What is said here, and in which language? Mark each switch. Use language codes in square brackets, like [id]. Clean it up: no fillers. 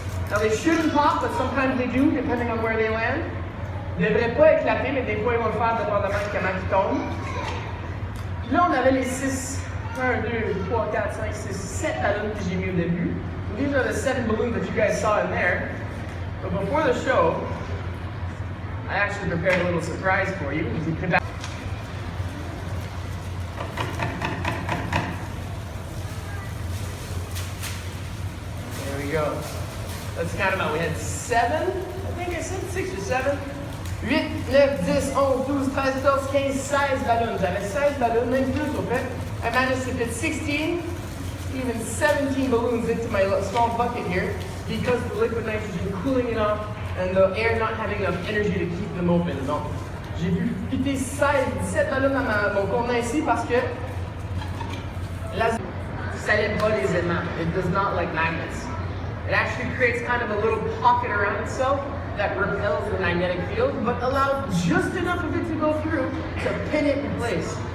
[en] Now they shouldn't pop, but sometimes they do, depending on where they land. [fr] Ils ne devraient pas éclater, mais des fois ils vont le faire dépendamment de comment ils tombent. Puis là, on avait les 6, 1, 2, 3, 4, 5, 6, 7 ballons que j'ai mis au début. [en] These are the 7 balloons that you guys saw in there. But before the show, I actually prepared a little surprise for you. There we go. Let's count them out. We had 7, I think I said 6 or 7. 8, 9, 10, 11, 12, 13, 14, 15, 16 ballons. [fr] J'avais 16 ballons, même plus au fait. [en] I managed to fit 16, even 17 balloons into my small bucket here because the liquid nitrogen cooling it off and the air not having enough energy to keep them open. [fr] Donc, j'ai pu fitter 17 ballons dans mon contenant ici parce que ça n'aime pas les aimants. [en] It does not like magnets. It actually creates kind of a little pocket around itself that repels the magnetic field, but allows just enough of it to go through to pin it in place.